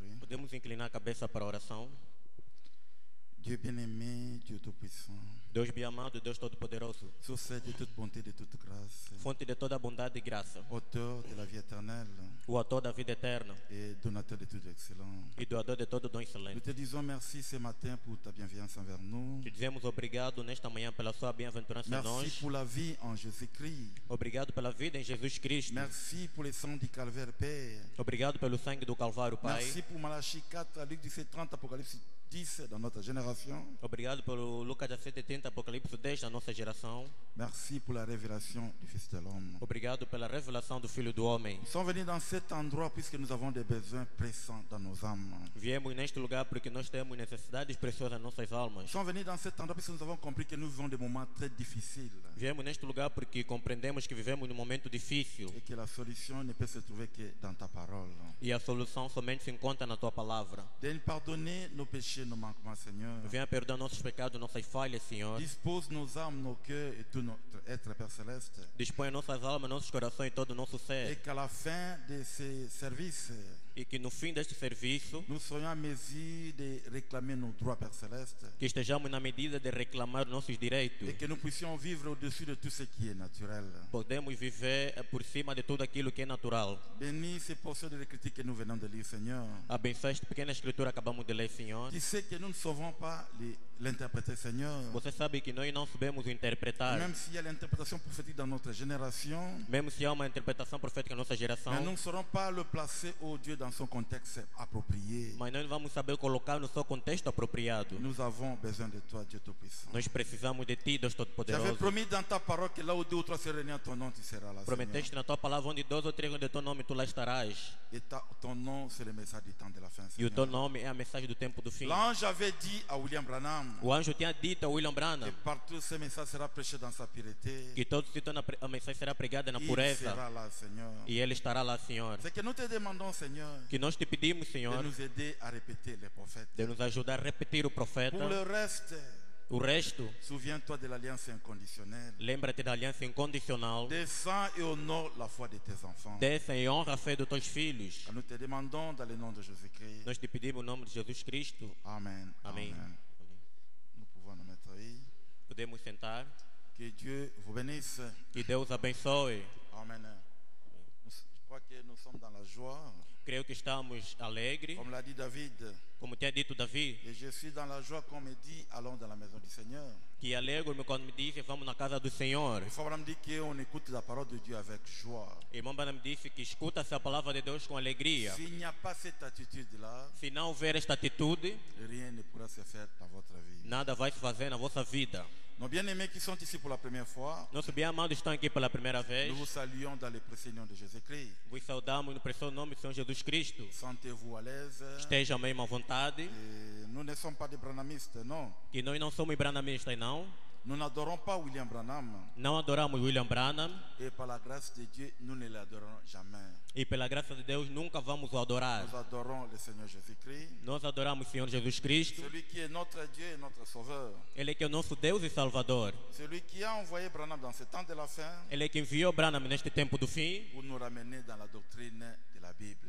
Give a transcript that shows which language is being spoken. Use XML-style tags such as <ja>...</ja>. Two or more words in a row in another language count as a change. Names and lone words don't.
<fr>Hein?</fr> <pt>Podemos inclinar a cabeça para a oração.</pt> <fr>Dieu bien-aimé, Dieu tout-puissant,</fr> <pt>Deus bem amado, Deus todo-poderoso,</pt> <fr>source de toute bonté, de toute grâce,</fr> <pt>fonte de toda bondade e graça,</pt> <fr>auteur de la vie éternelle</fr> <pt>o autor da vida eterna</pt> <fr>et donateur de toute excellence.</fr> <pt>e doador de todo dom</pt> <fr>Nous</fr> <pt>excelente.</pt> <fr>te disons merci ce matin pour ta bienveillance envers nous.</fr> <pt>Te dizemos obrigado nesta manhã pela sua bem-aventurança em</pt> <fr>Merci</fr> <pt>nós.</pt> <fr>pour la vie en Jésus-Christ.</fr> <pt>Obrigado pela vida em Jesus Cristo.</pt> <fr>Merci pour le sang du calvaire, Père.</fr> <pt>Obrigado pelo sangue do Calvário, Pai.</pt> <fr>Merci pour Malachie 4, Luc 17, 30, Apocalypse 10 dans notre génération.</fr> <pt>Obrigado pelo Lucas 17:30, Apocalipse 10 da nossa geração.</pt> <fr>Merci pour la révélation du Fils de l'homme.</fr> <pt>Obrigado pela revelação do Filho do Homem.</pt> <fr>Nous sommes venus dans cet endroit puisque nous avons des besoins pressants dans nos âmes.</fr> <pt>Viemos neste lugar porque nós temos necessidades preciosas em nossas almas.</pt> <fr>Nous sommes venus dans cet endroit puisque nous avons compris que nous vivons des moments très difficiles</fr> <pt>Viemos neste lugar porque compreendemos que vivemos num momento difícil</pt> <fr>et que la solution ne peut se trouver que dans ta parole.</fr> <pt>e a solução somente se encontra na Tua Palavra.</pt> <fr>De nous pardonner nos péchés, nos manquements, Seigneur.</fr> <pt>Venha perdoar nossos pecados, nossas falhas, Senhor.</pt> <fr>Dispose nos âmes, nos cœurs et tout notre être, Père Céleste.</fr> <pt>Dispõe nossas almas, nossos corações e todo o nosso</pt> <fr>Et</fr> <pt>ser.</pt> <fr>qu'à la fin de ces services,</fr> <pt>E que no fim deste serviço,</pt> <fr>nous soyons en mesure de réclamer nos droits, Père Céleste.</fr> <pt>que estejamos na medida de reclamar nossos direitos.</pt> <fr>Et que nous puissions vivre au-dessus de tout ce qui est naturel.</fr> <pt>Podemos viver por cima de tudo aquilo que é natural.</pt> <fr>Bénis ces portions de l'écriture que nous venons de lire, Seigneur.</fr> <pt>Abençoe esta pequena escritura que acabamos de ler, Senhor.</pt> <fr>Tu sais que nous ne saurons pas l'interpréter, Seigneur.</fr> <pt>Você sabe que nós não sabemos interpretar.</pt> <fr>Même s'il y a l'interprétation prophétique dans notre génération,</fr> <pt>Mesmo se há uma interpretação profética na nossa geração,</pt> <fr>mais nous ne saurons pas le placer, au Dieu, dans son contexte approprié.</fr> <pt>mas nós não vamos saber colocar no seu contexto apropriado.</pt> <fr>Nous avons besoin de toi, Dieu Tout-Puissant.</fr> <pt>Nós precisamos de Ti, Deus</pt> <fr>Tu avais</fr> <pt>Todo-Poderoso.</pt> <fr>promis dans ta parole que là où deux ou trois seraient réunis en ton nom, tu seras là, Seigneur.</fr> <pt>Prometeste na Tua palavra, onde 2 ou 3 de Teu nome, Tu lá estarás.</pt> <fr>Et ton nom, c'est le message du temps de la fin,</fr> <pt>E o Teu</pt> <fr>Seigneur.</fr> <pt>nome é a mensagem do tempo do fim.</pt> <fr>L'ange avait dit à William Branham</fr> <pt>O anjo tinha dito a William</pt> <fr>que</fr> <pt>Branham</pt> <fr>partout ce message sera prêché dans sa pureté.</fr> <pt>que todo sítio a mensagem será pregada na</pt> <fr>Il</fr> <pt>pureza.</pt> <fr>sera là, Seigneur.</fr> <pt>E Ele estará lá, Senhor.</pt> <fr>C'est que nous te demandons, Seigneur,</fr> <pt>Que nós te pedimos,</pt> <fr>de</fr> <pt>Senhor,</pt> <fr>nous aider à répéter les prophètes.</fr> <pt>de nos ajudar a repetir o profeta.</pt> <fr>Pour le reste,</fr> <pt>O resto,</pt> <fr>souviens-toi de l'alliance inconditionnelle.</fr> <pt>lembra-te da aliança incondicional.</pt> <fr>Descends et honore la foi de tes enfants.</fr> <pt>Desça e honra a fé dos teus filhos.</pt> <fr>Nous te demandons dans le nom de Jésus-Christ.</fr> <pt>Nós te pedimos o nome de Jesus Cristo.</pt> <fr>Amen.</fr> <pt>Amém.</pt> <fr>Amen. Nous pouvons nous mettre aí.</fr> <pt>Podemos sentar.</pt> <fr>Que Dieu vous bénisse.</fr> <pt>Que Deus abençoe.</pt> <fr>Amen. Je crois que nous sommes dans la joie.</fr> <pt>Creio que estamos alegres,</pt> <fr>Comme l'a dit David.</fr> <pt>como tinha dito Davi,</pt> <fr>Et je suis dans la joie qu'on me dit, allons dans la maison du Seigneur.</fr> <pt>que alegro-me quando me disse vamos na casa do Senhor.</pt> <fr>Il faut vraiment dire qu'on écoute la parole de Dieu avec joie.</fr> <pt>Irmão Branham me disse que escuta-se a palavra de Deus com alegria.</pt> <fr>S'il n'y a pas cette attitude-là,</fr> <pt>Se não houver esta atitude,</pt> <fr>rien ne pourra se faire dans votre vie.</fr> <pt>nada vai se fazer na vossa vida.</pt> <fr>Nos bien-aimés qui sont ici pour la première fois,</fr> <pt>Nossos bem-amados estão aqui pela primeira vez.</pt> <fr>nous vous saluons dans le précieux nom de Jésus-Christ.</fr> <pt>Vos saudamos no precioso nome do Senhor Jesus Cristo.</pt> <fr>Sentez-vous à l'aise.</fr> <pt>Estejam mesmo à vontade.</pt> <fr>Et nous ne sommes pas des branhamistes, non.</fr> <pt>Que nós não somos branhamistas, não.</pt> <fr>Nous n'adorons pas William Branham.</fr> <pt>Não adoramos William Branham.</pt> <fr>Et par la grâce de Dieu, nous ne l'adorons jamais.</fr> <pt>E pela graça de Deus nunca vamos o adorar.</pt> <fr>Nous adorons le Seigneur Jésus-Christ.</fr> <pt>Nós adoramos o Senhor Jesus Cristo.</pt> <fr>Celui qui est notre Dieu et notre Sauveur.</fr> <pt>Ele é que é o nosso Deus e Salvador.</pt> <fr>Celui qui a envoyé Branham dans ce temps de la fin</fr> <pt>Ele é que enviou Branham neste tempo do fim</pt> <fr>pour nous ramener dans la doctrine de la Bible.</fr>